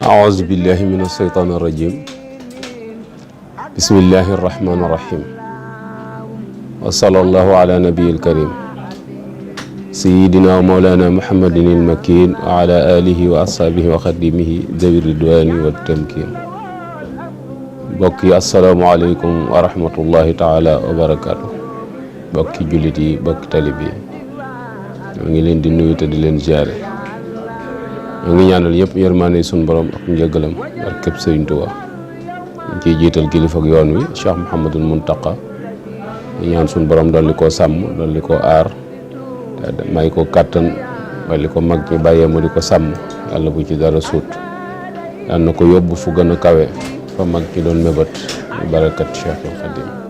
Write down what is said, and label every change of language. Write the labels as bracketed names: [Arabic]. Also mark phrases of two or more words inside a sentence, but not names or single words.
[Arabic] أعوذ بالله من الشيطان الرجيم بسم الله الرحمن الرحيم وصلى الله على نبي الكريم سيدنا ومولانا محمد المكين وعلى آله وأصحابه وخدمه ذوي الرضوان والتمكين بokki السلام عليكم ورحمة الله تعالى وبركاته [Wolof] bokki jullit yi bokki talib yi ñoo ngi leen di nuyu te di leen ziare ñoo ngi ñaanal yëpp yërmaande suñu borom ak njëgalam barkeb Sëriñ Tuubaa ñu ciy jiital kilifa ak yoon wi Cheikh Mouhamadul Muntaqa di ñaan suñu borom dolli koo sàmm dolli koo aar te may ko kàttan dolli ko mag ñi bàyyee mu di ko sàmm yàlla bu ci dara suut yal na ko yóbbu fu gën a kawe fa mag ñi doon mébét barakat Cheikhul Khadim